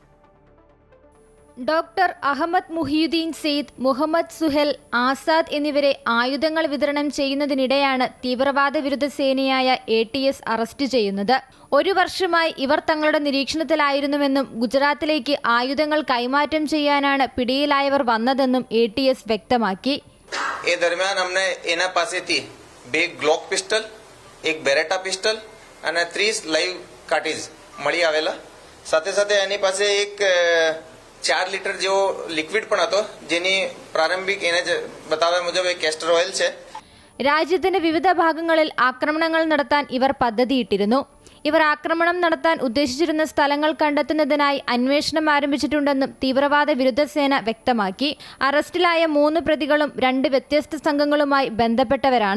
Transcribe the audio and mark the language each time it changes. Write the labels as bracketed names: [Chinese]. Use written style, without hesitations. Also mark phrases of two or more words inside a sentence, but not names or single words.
[Malayalam] ഡോക്ടർ അഹമ്മദ് മുഹിയുദ്ദീൻ സെയ്ദ്, മുഹമ്മദ് സുഹേൽ ആസാദ് എന്നിവരെ ആയുധങ്ങൾ വിതരണം ചെയ്യുന്നതിനിടെയാണ് തീവ്രവാദ വിരുദ്ധ സേനയായ ATS അറസ്റ്റ് ചെയ്യുന്നത്. 1 വർഷമായി ഇവർ തങ്ങളുടെ നിരീക്ഷണത്തിലായിരുന്നുവെന്നും ഗുജറാത്തിലേക്ക് ആയുധങ്ങൾ കൈമാറ്റം ചെയ്യാനാണ് പിടിയിലായവർ വന്നതെന്നും ATS വ്യക്തമാക്കി. [Gujarati] એ દરમિયાન અમને એના પાસેથી 2 ગ્લોક પિસ્ટલ, 1 બેરેટા પિસ્ટલ અને 30 લાઈવ કાર્ટ્રિજ મળી આવેલા. સાથે સાથે એની પાસે એક 4 લિટર જેવો લિક્વિડ પણ હતો, જેની પ્રારંભિક એને બતાવ્યા મુજબ એક કેસ્ટર ઓઇલ છે. [Malayalam] രാജ്യത്തിന്റെ വിവിധ ഭാഗങ്ങളിൽ ആക്രമണങ്ങൾ നടത്താൻ ഇവർ പദ്ധതിയിട്ടിരുന്നു. ഇവർ ആക്രമണം നടത്താൻ ഉദ്ദേശിച്ചിരുന്ന സ്ഥലങ്ങൾ കണ്ടെത്തുന്നതിനായി അന്വേഷണം ആരംഭിച്ചിട്ടുണ്ടെന്നും തീവ്രവാദ വിരുദ്ധ സേന വ്യക്തമാക്കി. അറസ്റ്റിലായ 3 പ്രതികളും 2 വ്യത്യസ്ത സംഘങ്ങളുമായി ബന്ധപ്പെട്ടവരാണ്.